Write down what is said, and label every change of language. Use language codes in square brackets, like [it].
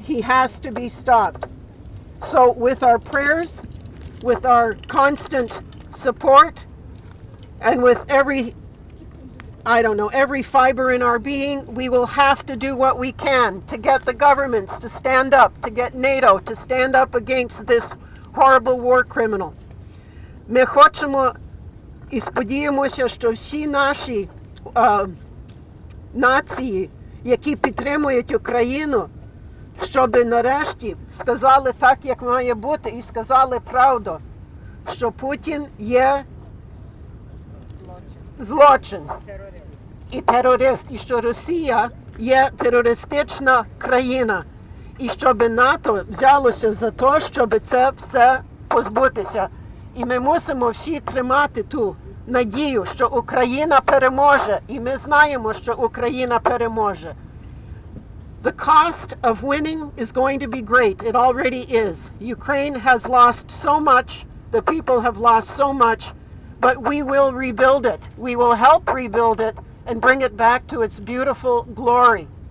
[en] He has to be stopped. So with our prayers, with our constant support, and with every fiber in our being, we will have to do what we can to get the governments to stand up, to get NATO to stand up against this horrible war criminal. [uk] Ми хочемо і сподіємося, що всі наші нації, які підтримують Україну, щоб нарешті сказали так, як має бути, і сказали правду, що Путін є злочин і терорист, і що Росія є терористична країна, і щоб НАТО взялося за те, щоб це все позбутися. І ми мусимо всі тримати ту надію, що Україна переможе, і ми знаємо, що Україна переможе. [en] The cost of winning is going to be great. It already is. Ukraine has lost so much. The people have lost so much. But we will rebuild it. We will help rebuild it and bring it back to its beautiful glory.